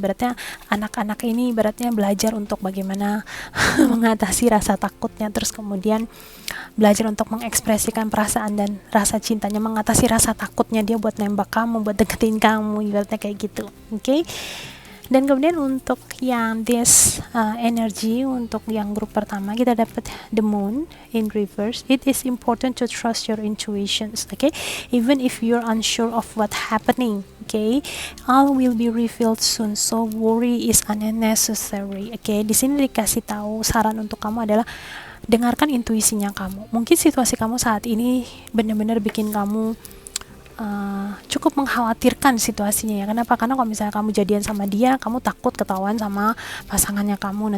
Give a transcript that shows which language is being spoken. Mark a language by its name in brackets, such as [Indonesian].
[Indonesian] Beratnya anak-anak ini beratnya belajar untuk bagaimana mengatasi rasa takutnya, terus kemudian belajar untuk mengekspresikan perasaan dan rasa cintanya, mengatasi rasa takutnya dia buat nembak kamu, buat deketin kamu, ibaratnya kayak gitu. Oke. Dan kemudian untuk yang [English] this energy, [Indonesian] untuk yang grup pertama kita dapat [English] the moon in reverse. It is important to trust your intuitions, okay? Even if you're unsure of what happening, okay? All will be revealed soon, so worry is unnecessary, okay? [Indonesian] Di sini dikasih tahu saran untuk kamu adalah dengarkan intuisinya kamu. Mungkin situasi kamu saat ini benar-benar bikin kamu cukup mengkhawatirkan situasinya ya. Kenapa? Karena kalau misalnya kamu jadian sama dia, kamu takut ketahuan sama pasangannya kamu.